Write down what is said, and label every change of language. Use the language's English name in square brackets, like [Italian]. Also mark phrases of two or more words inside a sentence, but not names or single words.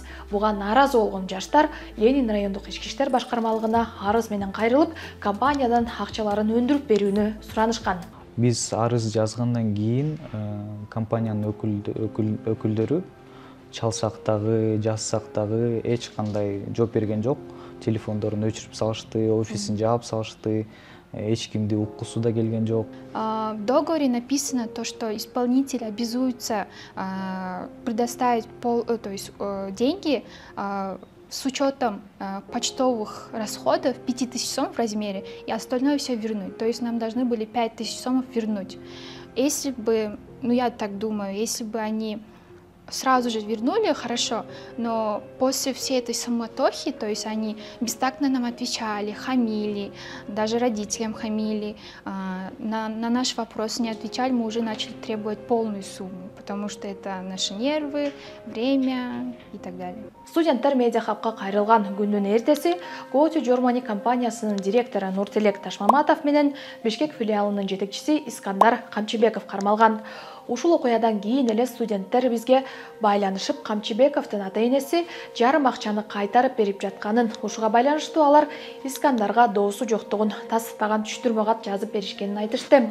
[Kyrgyz] Буга нааразы болгон жаштар Ленин райондук ички иштер башкармалыгына арыз менен кайрылып, компаниядан акчаларын өндүрүп берүүнү суранышкан. Биз арыз жазгандан кийин компаниянын өкүлдөрү чалсак дагы, жазсак дагы эч кандай жооп берген жок. Телефондорун өчүрүп салышты, офисин жаап салышты. Эч кимди уккусу да келген жок. [Russian] В договоре написано то, что исполнитель обязуется предоставить деньги с учетом почтовых расходов 5000 сом в размере и остальное все вернуть. То есть нам должны были 5000 сомов вернуть. Если бы, я так думаю, если бы они сразу же вернули, хорошо, но после всей этой суматохи, то есть они бестактно нам отвечали, хамили, даже родителям хамили, на наш вопрос не отвечали, мы уже начали требовать полную сумму, потому что это наши нервы, время и так далее. [Kyrgyz] Студенттер Медиахабка кайрылган күндүн эртеси Go to Germany компаниясынын директору Нуртилек Ташмаматов менен Бишкек филиалынын жетекчиси Искандар Камчыбеков кармалган. Ушул окуядан кийин эле студенттер бизге байланышып, Камчыбековдун ата-энеси жарым акчаны кайтарып берип жатканын, ушуга байланыштуу алар Искандарга доосу жоктугун тастыктаган түштүрмө кат жазып беришкенин айтышты.